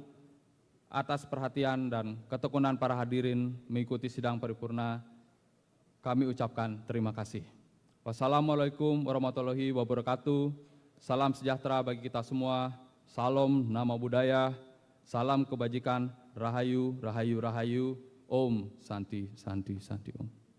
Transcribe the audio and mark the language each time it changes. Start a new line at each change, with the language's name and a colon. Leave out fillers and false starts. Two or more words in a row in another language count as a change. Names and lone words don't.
Indonesian: Atas perhatian dan ketekunan para hadirin mengikuti sidang paripurna, kami ucapkan terima kasih.
Arabic: والسلام عليكم ورحمة الله وبركاته.
Indonesian: Salam sejahtera bagi kita semua. Salam nama budaya. Salam kebajikan.
Javanese: Rahayu, rahayu, rahayu.
Sanskrit: ॐ शान्ति शान्ति शान्ति ॐ.